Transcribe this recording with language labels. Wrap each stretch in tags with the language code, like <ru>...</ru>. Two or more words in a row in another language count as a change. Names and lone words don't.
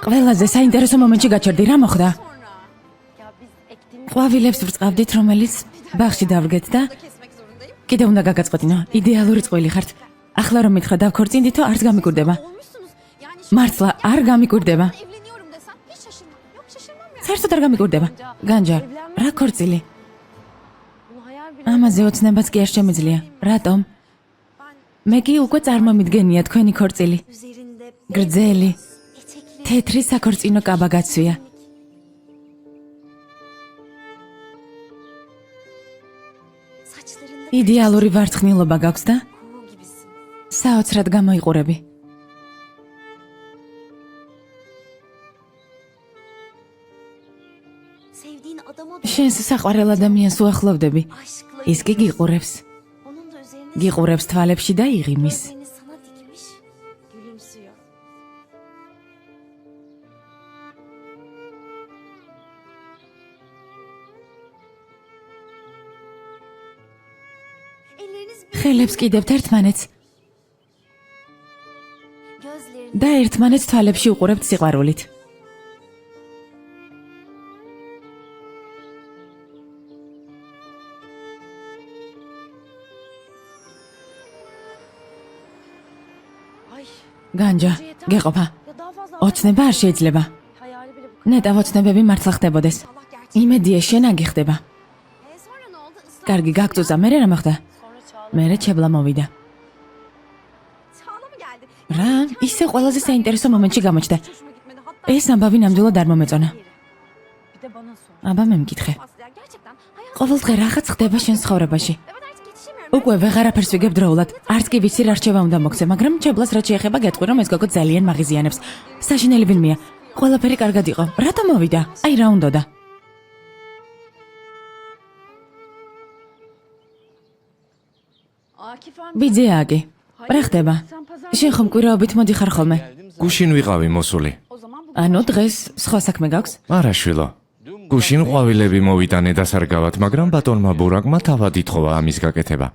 <ka>ყველაზე საინტერესო მომენტში გაჩერდი. რა მოხდა?</ka> <tr>Sonra. Ya biz ektiğimiz</tr> <ka>ყვავილებს ვრწყავდით, რომელიც ბაღში დავრგეთ და</ka> <tr>Da kesmek zorundayım.</tr> <ka>კიდე უნდა გაგაწყვეტინო. იდეალური წყვილი ხართ. ახლა რომ მითხრა დავქორწინდითო, არც გამიკვირდება.</ka> <tr>Olmuşsunuz. Yani</tr> <ka>მართლა არ გამიკვირდება.</ka> <tr>evleniyorum desem hiç şaşırmam. Yok şaşırmam ya.</tr> <ka>საერთოდ არ გამიკვირდება. განჯა, რა ქორწილი?</ka> <tr>bunu hayal bile</tr> <ka>ამაზე ოცნებაც კი არ შემიძლია. რატომ?</ka> <tr>Ben</tr> <ka>მე კი უკვე წარმომიდგენია თქვენი ქორწილი.</ka> <tr>üzerinde</tr> <ka>გრძელი,</ka> <tr>etekli</tr> <ka>თეთრი საქორწინო კაბა გაცვია.</ka> <tr>saçlarında</tr> <ka>იდეალური ვარცხნილობა გაქვს და</ka> <tr>kuğu gibisin.</tr> <ka>საოცრად გამოიყურები.</ka> <tr>Sevdiğin adama</tr> <ka>შენს საყვარელ ადამიანს უახლოვდები.</ka> <tr>aşkla</tr> <ka>ის კი გიყურებს.</ka> <tr>onun da üzerine</tr> <ka>გიყურებს თვალებში და იღიმის.</ka> <tr>gözlerini sana dikmiş. Gülümsüyor. Elleriniz</tr> <ka>ხელებს კიდევთ ერთმანეთს</ka> <tr>gözlerini</tr> <ka>და ერთმანეთს თვალებში უყურებთ სიყვარულით. ay განჯა, გეყოფა.</ka> <tr>ya daha fazla</tr> <ka>ოცნება არ შეიძლება.</ka> <tr>hayali bile bu</tr> <ka>ნეტა ოცნებები მართლა ხდებოდეს.</ka> <tr>Allah gerçek.</tr> <ka>იმედია შენ აგიხდება.</ka> <tr>Sonra ne oldu? Islah.</tr> <ka>კარგი, გაგწუწა, მე რა მოხდა?</ka> <tr>sonra çağla</tr> <ka>მე ჩებლა მოვიდა.</ka> <tr>Çağla mı geldi?</tr> <ka>რა? ისე ყველაზე საინტერესო მომენტში გამოჩნდა.</ka> <tr>Hiç hoşuma gitmedi. Hatta</tr> <ka>ეს ამბავი ნამდვილად არ მომეწონა.</ka> <tr>bir de bana sor.</tr> <ka>აბა მე მკითხე.</ka> <tr>Aslı ya gerçekten hayat</tr> <ka>ყოველდღე რაღაც ხდება შენ ცხოვრებაში.</ka> <tr>evet artık yetişemiyorum.</tr> <ka>უკვე ვეღარაფერს ვიგებ დროულად. არც კი ვიცი რა რჩევა უნდა მოგცე, მაგრამ ჩებლას რაც შეეხება გეტყვი რომ ეს გოგო ძალიან მაღიზიანებს. საშინელი ვინმეა. ყველაფერი კარგად იყო. რატომ მოვიდა? აი რა უნდოდა?</ka> <tr>Akif amca.</tr> <ka>ბიძიაგი. რა ხდება?</ka> <tr>Sen pazar</tr> <ka>შენ ხომ კვირაობით მოდიხარ ხოლმე? გუშინ ვიყავი მოსული.</ka> <tr>o zaman bu</tr> <ka>ანუ დღეს სხვა საქმე გაქვს? არა შვილო. გუშინ ყვავილები მოვიტანე დასარგავად, მაგრამ ბატონმა ბურაკმა თავად ითხოვა ამის გაკეთება.</ka>